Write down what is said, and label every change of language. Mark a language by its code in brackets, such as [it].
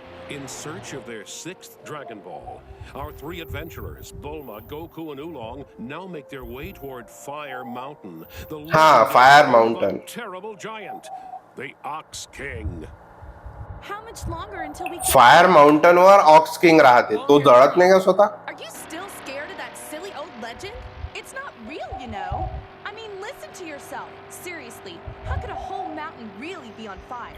[en] In search of their 6th Dragon Ball, our 3 adventurers, Bulma, Goku, and Oolong, now make their way toward Fire Mountain, the Fire legendary Mountain. terrible giant, the Ox King. How much longer until we [mr] fire mountain वर ox king राहते, तो जळत नाही का स्वतः? [en] Are you still scared of that silly old legend? It's not real, you know. I mean, listen to yourself. Seriously, how could a whole mountain really be on fire?